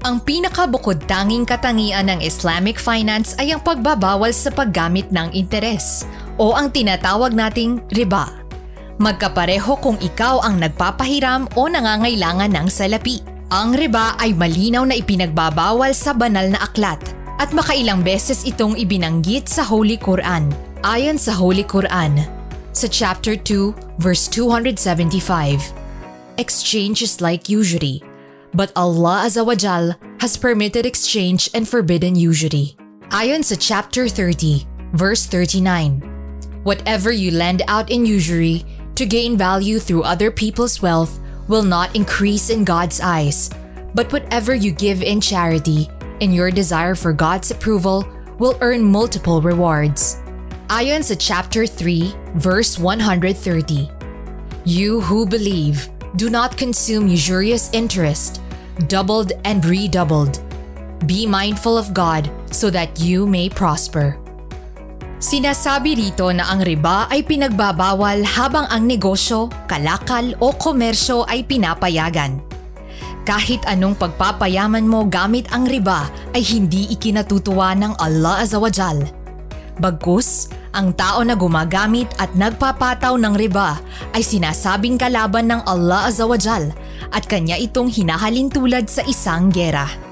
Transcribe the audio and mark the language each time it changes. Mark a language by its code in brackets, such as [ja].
[tl] Ang pinakabukod-tanging katangian ng Islamic finance ay ang pagbabawal sa paggamit ng interes o ang tinatawag nating riba. Magkapareho kung ikaw ang nagpapahiram o nangangailangan ng salapi. Ang riba ay malinaw na ipinagbabawal sa banal na aklat at makailang beses itong ibinanggit sa Holy Quran. Ayon sa [en] Holy Quran, sa chapter 2, verse 275, exchange is like usury, but Allah Azza wa Jal has permitted exchange and forbidden usury. [tl] Ayon sa [en] chapter 30, verse 39, whatever you lend out in usury to gain value through other people's wealth will not increase in God's eyes, But whatever you give in charity, in your desire for God's approval, will earn multiple rewards. [tl] Ayon sa chapter 3, verse 130. [en] You who believe, do not consume usurious interest, doubled and redoubled. Be mindful of God so that you may prosper. [tl] Sinasabi rito na ang riba ay pinagbabawal habang ang negosyo, kalakal o komersyo ay pinapayagan. Kahit anong pagpapayaman mo gamit ang riba ay hindi ikinatutuwa ng Allah Azza wa Jal. Bagkus, ang tao na gumagamit at nagpapataw ng riba ay sinasabing kalaban ng Allah Azza wa Jal at kanya itong hinahalin tulad sa isang gera.